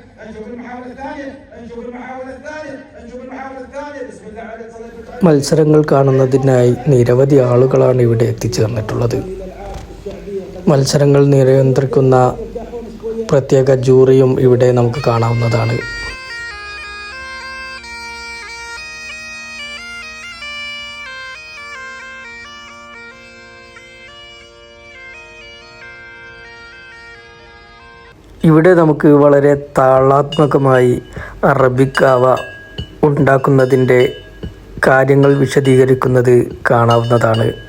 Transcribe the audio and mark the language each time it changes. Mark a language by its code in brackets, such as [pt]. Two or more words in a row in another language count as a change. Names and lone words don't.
[ar] نشوف المحاولة الثانية نشوف المحاولة الثانية نشوف المحاولة الثانية بسم الله عليك صليت. [ml] മത്സരങ്ങൾ കാണുന്നതിനായി നിരവധി ആളുകളാണ് ഇവിടെ എത്തിച്ചേർന്നിട്ടുള്ളത്. മത്സരങ്ങൾ നിയന്ത്രിക്കുന്ന പ്രത്യേക ജൂറിയും ഇവിടെ നമുക്ക് കാണാവുന്നതാണ്. ഇവിടെ നമുക്ക് വളരെ താളാത്മകമായി അറബിക് കാവ ഉണ്ടാക്കുന്നതിൻ്റെ കാര്യങ്ങൾ വിശദീകരിക്കുന്നത് കാണാവുന്നതാണ്.